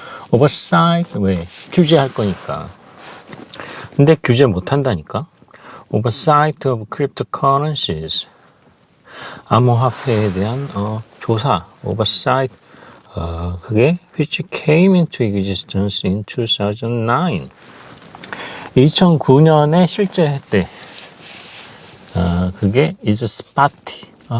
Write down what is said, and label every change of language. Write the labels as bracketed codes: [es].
[ko] 오버사이트 왜 규제할 거니까. 근데 규제 못 한다니까. [en] Oversight of cryptocurrencies. [ko] 암호화폐에 대한 조사, oversight. 그게 [en] which came into existence in 2009. [ko] 2009년에 실제 했대. 그게 [en] is spotty.